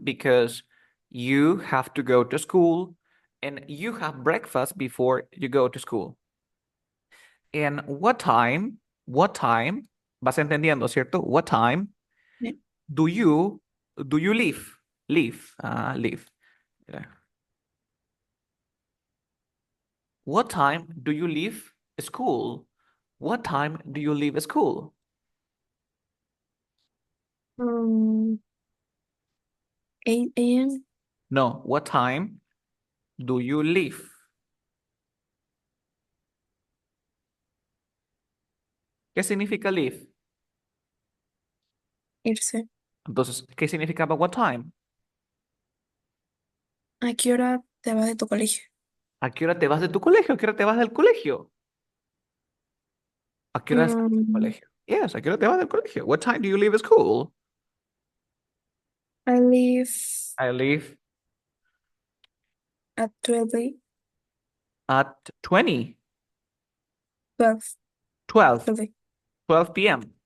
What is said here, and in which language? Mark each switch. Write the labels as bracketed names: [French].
[English] because you have to go to school and you have breakfast before you go to school. And what time, [Spanish] vas entendiendo, ¿cierto? [English] What time [Spanish] Sí. [English] do you do you leave? Leave. [Spanish] Mira. [English] What time do you leave school? What time do you leave school? Um, 8 a.m. No, what time do you leave? [Spanish] ¿Qué significa leave? Irse. Entonces, ¿qué significaba [English] what time? [Spanish] ¿A qué hora te vas de tu colegio? ¿A qué hora te vas de tu colegio? ¿A qué hora te vas del colegio? ¿A qué hora estás en el Um, colegio? [English] Yes, [Spanish] ¿a qué hora te vas del colegio? [English] What time do you leave school? I leave I leave at 12, at 20, 12, 12, 12. 12 p.m.